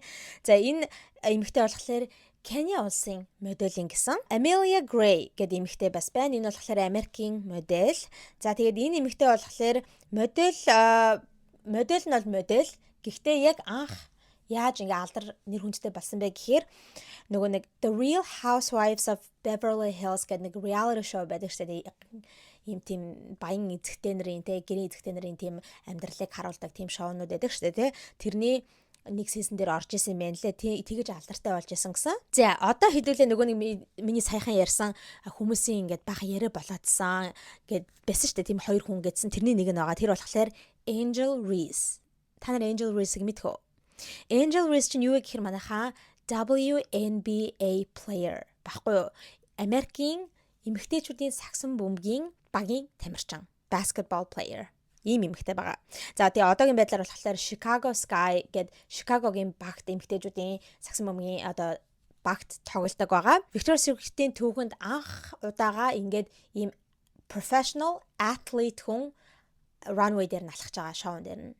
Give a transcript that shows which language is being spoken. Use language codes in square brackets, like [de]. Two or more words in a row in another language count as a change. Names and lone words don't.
[mn] За энэ эмэгтэй болохоор Kenya улсын моделин гэсэн Amelia Gray гэдэг эмэгтэй бас байна. Энэ болохоор Америкийн модель. За тэгээд энэ эмэгтэй болохоор модель нь бол модель. Гэхдээ яг анх яаж ингээ алдар нэр хүндтэй болсон бэ гэхээр нөгөө нэг The Real Housewives of Beverly Hills гэдэг нэг [en] reality show [mn] байдаг шүү дээ. Ийм тийм баян эзэгтэй нарын те гэрээ эзэгтэй нарын тийм амьдралыг харуулдаг тийм шоунууд байдаг шүү дээ те. Тэрний нэг сизон дээр орж исэн юм байна лээ. Тэгэж алдартай болж исэн гэсэн. За одоо хэдүүлээ нөгөө нэг миний саяхан ярьсан хүмүүсийн ингээд бага яриа болоодсан гэд байсан шүү дээ. Тийм 2 хүн гэдсэн. Тэрний нэг нь байгаа. Тэр болохоор Angel Reese. Та нар Angel Reese-ийг мэдэх үү? Angel Reese чинь юу вэ гэхээр манайхаа [en] WNBA player [mn] баггүй юу? Америкийн эмэгтэйчүүдийн сагсан бөмбөгийн багийн тамирчин, [en] basketball player. [mn] Ийм эмэгтэй байгаа. За тэгээ одоогийн байдлаар болохоор Chicago Sky гэдэг Chicago-гийн багт эмэгтэйчүүдийн сагсан бөмбөгийн одоо багт тоглодог байгаа. Victoria's Secret-ийн түүхэнд анх удаага ингээд ийм [en] professional athlete [mn] хүн runway дээр нь алхаж байгаа шоун дээр нь.